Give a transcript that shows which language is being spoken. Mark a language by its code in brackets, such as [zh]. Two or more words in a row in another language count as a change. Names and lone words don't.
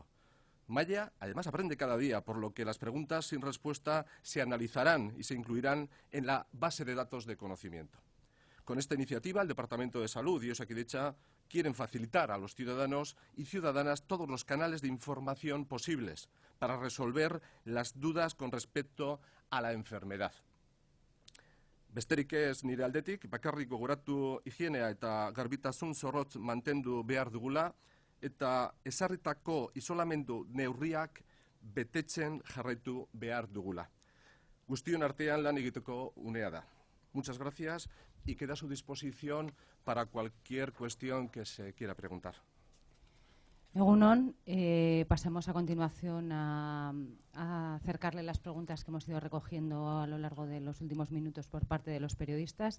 [es] Maya, además, aprende cada día, por lo que las preguntas sin respuesta se analizarán y se incluirán en la base de datos de conocimiento. Con esta iniciativa, el Departamento de Salud y Osakidetza quieren facilitar a los ciudadanos y ciudadanas todos los canales de información posibles para resolver las dudas con respecto a la enfermedad. [eu] Besterik ez nire aldetik, bakarrik gogoratu higienea eta garbitasun zorrotz mantendu behar dugula, eta ezarritako isolamendu neurriak betetzen jarraitu behar dugula. Guztion artean lan egiteko unea da. [es] Muchas gracias y queda a su disposición para cualquier cuestión que se quiera preguntar. Egunon, pasamos a continuación a acercarle las preguntas que hemos ido recogiendo a lo largo de los últimos minutos por parte de los periodistas.